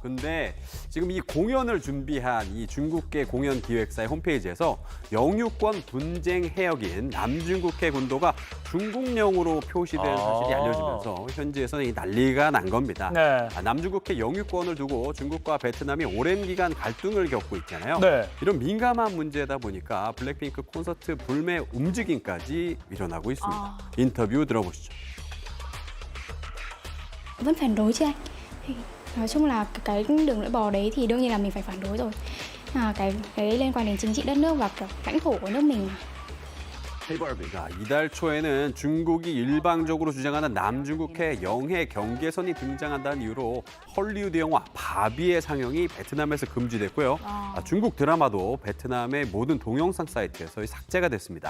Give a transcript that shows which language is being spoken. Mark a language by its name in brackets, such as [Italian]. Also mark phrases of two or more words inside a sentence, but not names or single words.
[Korean] 근데 지금 이 공연을 준비한 이 중국계 공연 기획사의 홈페이지에서 영유권 분쟁 해역인 남중국해 군도가 중국령으로 표시된 사실이 알려지면서 현지에서는 이 난리가 난 겁니다. 네. 남중국해 영유권을 두고 중국과 베트남이 오랜 기간 갈등을 겪고 있잖아요. 네. 이런 민감한 문제다 보니까 블랙핑크 콘서트 불매 움직임까지 일어나고 있습니다. 인터뷰 들어보시죠. [Vietnamese] Vẫn phản đối chứ anh. Thì nói chung là cái đường lưỡi bò đấy thì đương nhiên là mình phải phản đối rồi. Cái liên quan đến chính trị đất nước và kiểu lãnh thổ của nước mình mà. [Korean] 자, 이달 초에는 중국이 일방적으로 주장하는 남중국해 영해 경계선이 등장한다는 이유로 헐리우드 영화 바비의 상영이 베트남에서 금지됐고요. 중국 드라마도 베트남의 모든 동영상 사이트에서 삭제가 됐습니다.